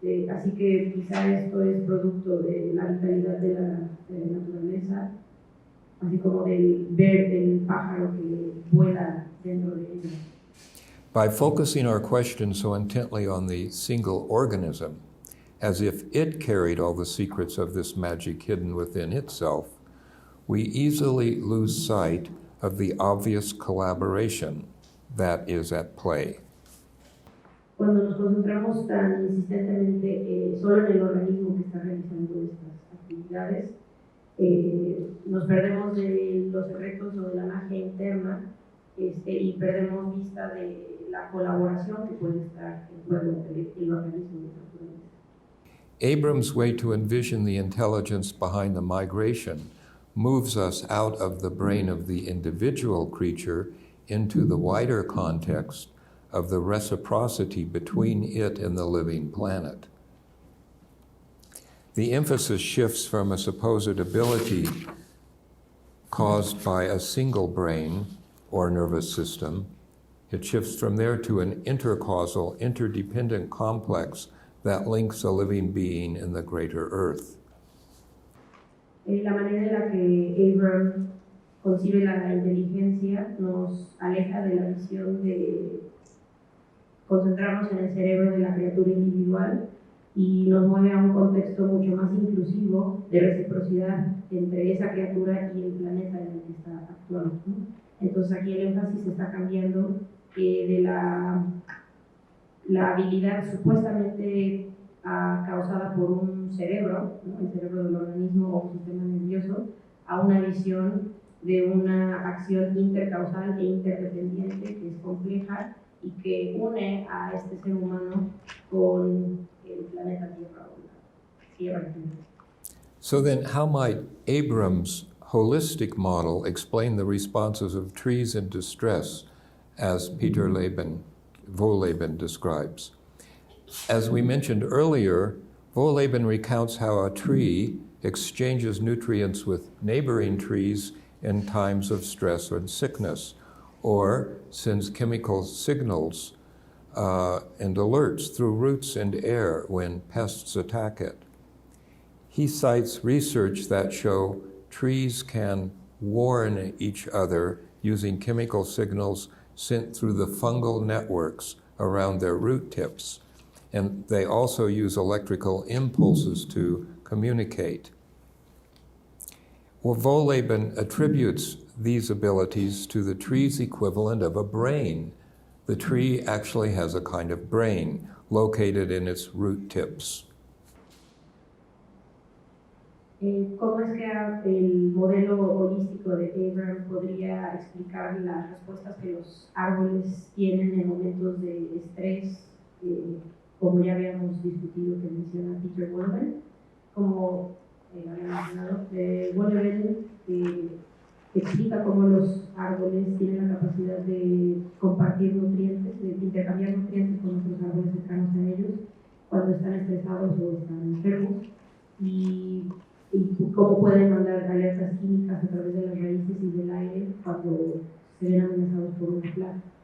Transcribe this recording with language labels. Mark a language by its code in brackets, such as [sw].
[es] Así que quizá esto es producto de la vitalidad de la naturaleza, así como del ver el pájaro que vuela dentro de ella. [en] By focusing our question so intently on the single organism, as if it carried all the secrets of this magic hidden within itself, we easily lose sight of the obvious collaboration that is at play. [es] Cuando nos concentramos tan insistentemente solo en el organismo que está realizando estas actividades, nos perdemos de los secretos o de la magia interna y perdemos vista de la colaboración que puede estar en juego entre el organismo y la naturaleza. [en] Abram's way to envision the intelligence behind the migration moves us out of the brain of the individual creature into the wider context of the reciprocity between it and the living planet. The emphasis shifts from a supposed ability caused by a single brain or nervous system. It shifts from there to an intercausal, interdependent complex that links a living being in the greater earth. [es] La manera en la que Abram concibe la inteligencia nos aleja de la visión de concentrarnos en el cerebro de la criatura individual y nos mueve a un contexto mucho más inclusivo de reciprocidad entre esa criatura y el planeta en el que está actuando, ¿no? Entonces aquí el énfasis está cambiando de la habilidad supuestamente causada por un cerebro, ¿no? El cerebro del organismo o un sistema nervioso, a una visión de una acción intercausal e interdependiente que es compleja y que une a este ser humano con el planeta Tierra o la Tierra. [en] So then, how might Abram's holistic model explain the responses of trees in distress, as Peter Wohlleben describes? As we mentioned earlier, Wohlleben recounts how a tree exchanges nutrients with neighboring trees in times of stress and sickness, or sends chemical signals and alerts through roots and air when pests attack it. He cites research that show trees can warn each other using chemical signals sent through the fungal networks around their root tips. And they also use electrical impulses to communicate. Well, Wohlleben attributes these abilities to the tree's equivalent of a brain. The tree actually has a kind of brain located in its root tips. [es] ¿Cómo es que el modelo holístico de Abram podría explicar las respuestas que los árboles tienen en momentos de estrés, como ya habíamos discutido que menciona Peter Wohlleben? Como había mencionado, Wohlleben explica cómo los árboles tienen la capacidad de compartir nutrientes, de intercambiar nutrientes con otros árboles cercanos a ellos cuando están estresados o están enfermos, y cómo pueden mandar alertas químicas a través de las raíces y del aire cuando se ven amenazados por una plaga.